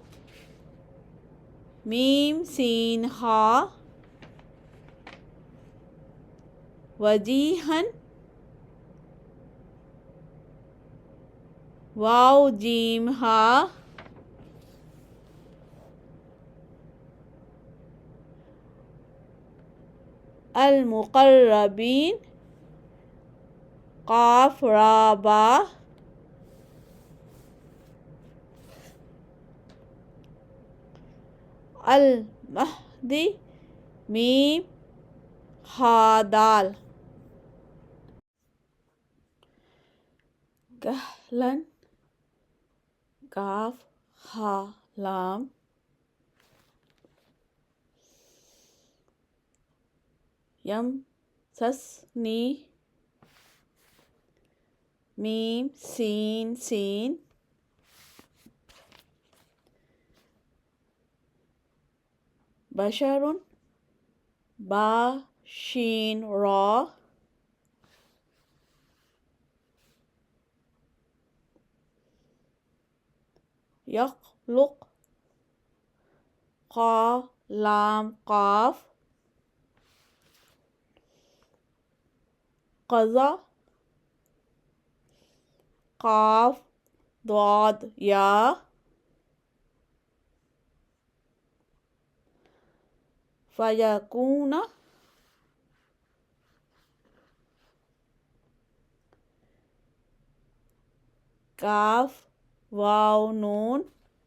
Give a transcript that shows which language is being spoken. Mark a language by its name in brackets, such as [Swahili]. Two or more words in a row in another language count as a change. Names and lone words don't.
[Urdu] میم سین ہا، وجیہن واو جیم ہا، المقربین قاف را با، المہدی میم ہا دال، کہلن کاف ہا لام، یمسسنی میم سین سین، بشر با شین را، یخلق قا لام قاف، قضا قاف ضاد یا، فیکون کاف واو نون،